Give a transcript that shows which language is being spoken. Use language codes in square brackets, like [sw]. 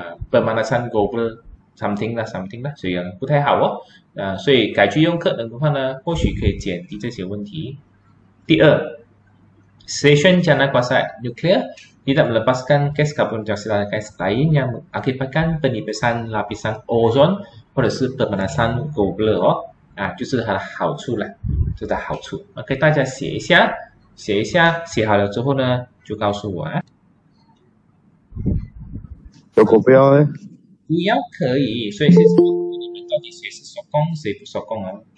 [zh] pemanasan global something 啦，所以不太好哦，所以改去用可能的话呢，或许可以减低这些问题。第二 [ms] Stesen jana kuasa nuklir tidak melepaskan gas karbon dioksida gas lain yang mengakibatkan penipisan lapisan ozon [zh] 或者是 [ms] pemanasan global [zh] 哦，就是它的好处了，这的好处。 OK， 大家写一下，写好了之后呢，就告诉我啊。如果不要呢？不要可以，所以是你们到底谁是手工，谁不手工啊？